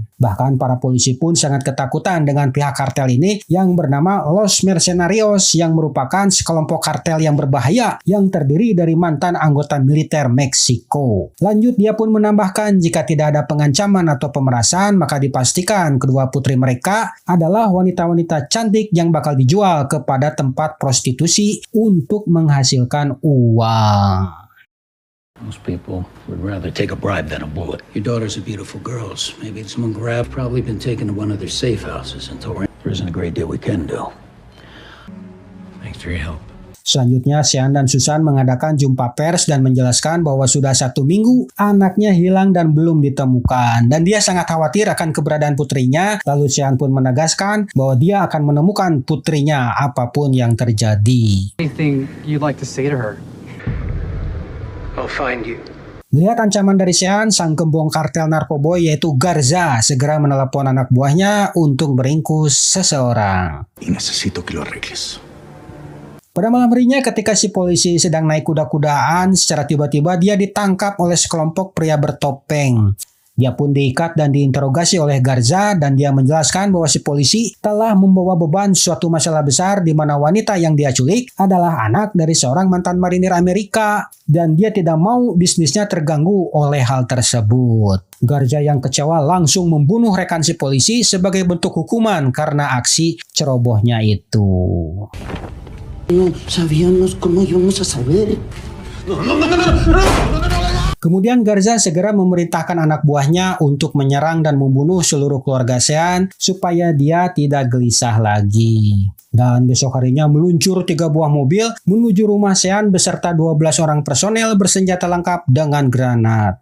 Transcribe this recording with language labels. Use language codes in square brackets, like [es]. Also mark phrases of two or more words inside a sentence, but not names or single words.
[id] Bahkan para polisi pun sangat ketakutan dengan pihak kartel ini yang bernama Los Mercenarios yang merupakan sekelompok kartel yang berbahaya yang terdiri dari mantan anggota militer Meksiko. Lanjut dia pun menambahkan jika tidak ada pengancaman atau pemerasan maka dipastikan kedua putri mereka adalah wanita-wanita cantik yang bakal dijual kepada tempat prostitusi untuk menghasilkan uang. [en] Most people would rather take a bribe than a bullet. Your daughters are beautiful girls. Maybe someone grabbed, probably been taken to one of their safe houses and told her there isn't a great deal we can do. Thanks for your help. [id] Selanjutnya, Sean dan Susan mengadakan jumpa pers dan menjelaskan bahwa sudah 1 minggu anaknya hilang dan belum ditemukan. Dan dia sangat khawatir akan keberadaan putrinya. Lalu Sean pun menegaskan bahwa dia akan menemukan putrinya apapun yang terjadi. [en] Anything you'd like to say to her? I'll find you. [id] Melihat ancaman dari Sean, sang gembong kartel narkoboy yaitu Garza segera menelepon anak buahnya untuk meringkus seseorang. [es] Y necesito que lo arregles. [id] Pada malam harinya ketika si polisi sedang naik kuda-kudaan, secara tiba-tiba dia ditangkap oleh sekelompok pria bertopeng. Dia pun diikat dan diinterogasi oleh Garza dan dia menjelaskan bahwa si polisi telah membawa beban suatu masalah besar di mana wanita yang dia culik adalah anak dari seorang mantan marinir Amerika dan dia tidak mau bisnisnya terganggu oleh hal tersebut. Garza yang kecewa langsung membunuh rekan si polisi sebagai bentuk hukuman karena aksi cerobohnya itu. [es] No sabíamos cómo íbamos a saber. [id] Kemudian Garza segera memerintahkan anak buahnya untuk menyerang dan membunuh seluruh keluarga Sean supaya dia tidak gelisah lagi. Dan besok harinya meluncur 3 buah mobil menuju rumah Sean beserta 12 orang personel bersenjata lengkap dengan granat.